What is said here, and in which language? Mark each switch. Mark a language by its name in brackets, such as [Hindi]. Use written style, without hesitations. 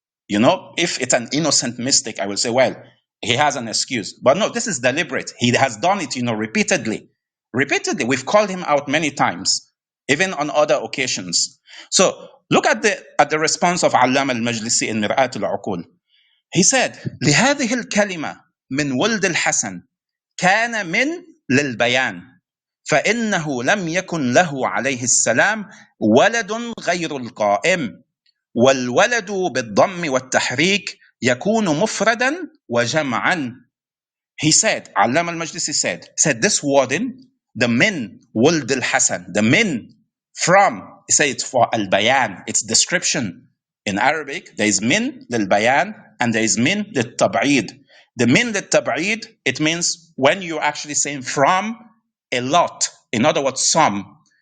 [English] If it's an innocent mistake, I will say, well, he has an excuse. But no, this is deliberate. He has done it, repeatedly. Repeatedly. We've called him out many times, even on other occasions. So look at the response of Allama al-Majlisi in Mir'at al-Uqul. He said, [Arabic] لهذه الكلمة من ولد الحسن كان من للبيان فإنه لم يكن له عليه السلام ولد غير القائم والولد بالضم والتحريك يكون مفردا وجمعا. [English] He said, Allama al-Majlisi said, this wording, the min wuld al-Hasan, the min from, he said it's for al-bayan, it's description. In Arabic, there is min lil-bayan and there is min lil-tab'id. The min lil-tab'id, it means when you're actually saying from a lot, in other words, some.